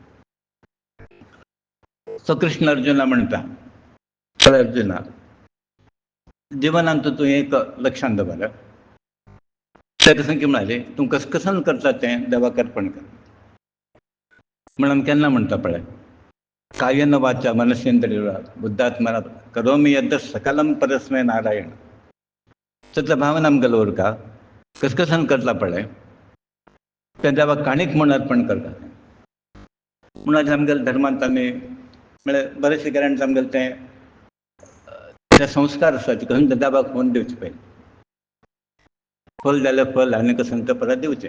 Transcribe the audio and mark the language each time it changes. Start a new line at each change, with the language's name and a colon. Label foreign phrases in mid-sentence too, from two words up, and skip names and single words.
Konkani: सो कृष्ण अर्जुना म्हणटा पळय अर्जुना, जिवनांत तूं एक लक्षांत दवर. ताका सांग कितें म्हळालें, तूं कसन करता तें देवाक अर्पण कर. म्हणून केन्ना म्हणटा पळय,
Sanskrit: कायेन वाचा मनसेंद्रिया बुद्धात्मना करोमि यद् सकलम परस्मै नारायण.
Konkani: तातल्या भावना आमगेलो उरता कसन करता पळय तें देवाक काणीक म्हूण अर्पण करता. म्हणून आमगेल्या धर्मांत आमी म्हळ्यार बरेचशे घरांत आमगेलें ते संस्कार आसा ते कसून देवाक होवन दिवचे पयलीं. फल जाल्यार फल आनी कसून तें परत दिवचें.